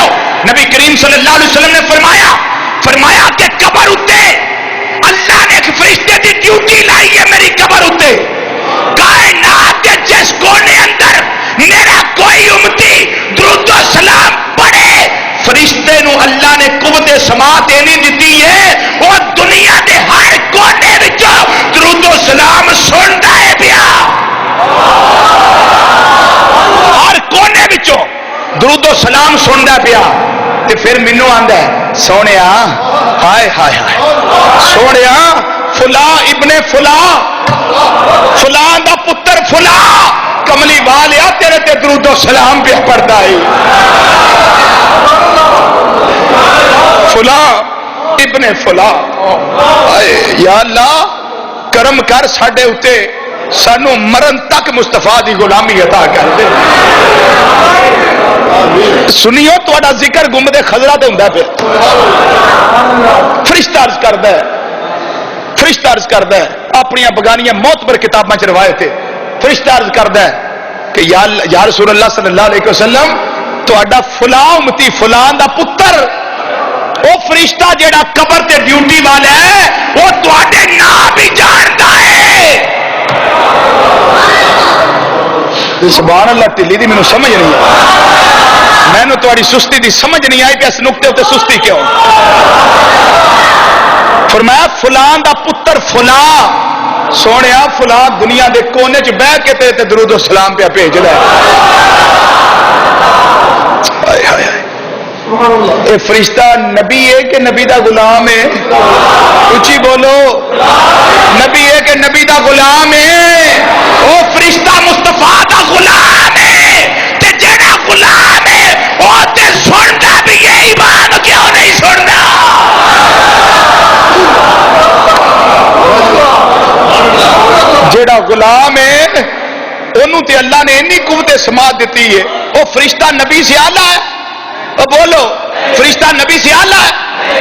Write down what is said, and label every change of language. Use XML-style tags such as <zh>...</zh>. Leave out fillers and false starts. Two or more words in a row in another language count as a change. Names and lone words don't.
<ur>نبی کریم</ur> <ar>صلی اللہ علیہ وسلم</ar> <ur>نے فرمایا کہ قبر اتے اللہ نے ایک فرشتے</ur> <pa>کی ڈیوٹی لائی ہے میری قبر اتے، کائنات کے جس کونے اندر میرا کوئی امتی درود و سلام پڑھے، فرشتے نو اللہ نے قوت سماعت اینی دیتی ہے، وہ دنیا دے ہر کونے وچوں درود و سلام سندا ہے پیا، ہر کونے وچوں درود و سلام سندا پیا۔ تے پھر مینوں آندا ہے سونیا، ہائے ہائے ہائے سونیا، فلاں ابن فلاں، فلاں دا پتر فلاں کملی والیا تیرے تے درود و سلام پہ پڑھتا ہے، فلاں ابن فلاں۔ یا اللہ کرم کر ساڈے اتے، سانو مرن تک مصطفیٰ دی غلامی عطا کر دے۔ سنیو تہاڈا ذکر گنبد خضرا تے ہوندا پیا، فرشتہ عرض کردا ہے، فرشتہ عرض کردا ہے اپنی بگانیاں معتبر کتاباں چ روایت ہے، فرشتہ عرض کردا ہے کہ یا رسول اللہ</pa> <ar>صلی اللہ علیہ وسلم</ar> <pa>تہاڈا فلاں امتی فلاں دا پتر، وہ فرشتہ جیڑا قبر تے ڈیوٹی والا ہے وہ تہاڈے نام بھی جاندا ہے۔</pa> <ar>سبحان اللہ،</ar> <pa>ٹلی دی مینوں سمجھ نہیں آئی، مینوں تہاڈی سستی دی سمجھ نہیں آئی کہ اس نقطے تے سستی کیوں۔ فرمایا فلاں دا پتر فلاں، سونیا فلاں دنیا دے کونے چ بہ کے تے درود و سلام پہ بھیج لے۔ ہائے ہائے ہائے، اے فرشتہ نبی ہے کہ نبی دا غلام ہے؟ اچھی بولو، نبی ہے کہ نبی دا غلام ہے؟ او فرشتہ مصطفیٰ دا غلام ہے، تے جڑا غلام ہے وہ تے سندا بھی ہے، ایمان کیوں نہیں سندا؟ غلام ہے انہوں تے اللہ نے اتنی قوت سماعت دیتی ہے، وہ فرشتہ نبی سے اعلیٰ ہے؟</pa> <ur>وہ بولو فرشتہ نبی سے اعلیٰ ہے؟</ur>